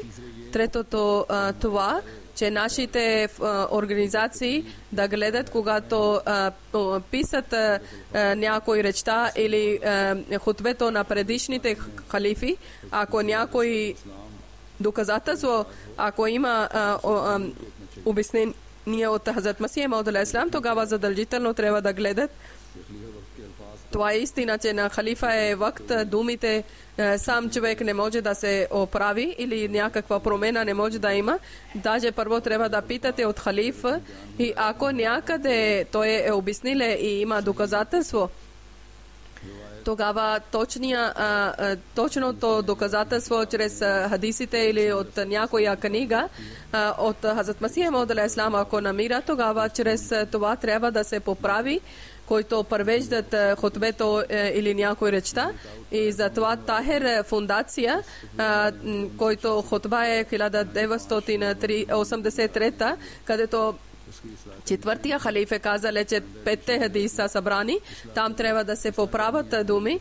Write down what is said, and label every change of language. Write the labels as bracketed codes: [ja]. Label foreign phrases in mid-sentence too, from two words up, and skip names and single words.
[bg] Третото това, че нашите организации да гледат, когато писат някои речта или хутбето на предишните халифи, ако някой доказателство, ако има обяснение от Хазрат Масих Мауд [ar] عليه السلام, [bg] тогава задължително трябва да гледат. Това е истина, че на халифа е вакт, думите сам човек не може да се оправи или някаква промена не може да има. Даже първо трябва да питате от халифа и ако някъде той е обяснил и има доказателство, тогава точното доказателство чрез хадисите или от някоя книга от Хазрат Масих Мауд [ar] عليه السلام, [bg] ако намира, тогава чрез това трябва да се поправи, които превеждат хутбето или някой речта. И затова Тахер фундация, който хутба е 1983, където четвъртия халиф е казал, че 5 хадиса събрани, там трябва да се поправят думи.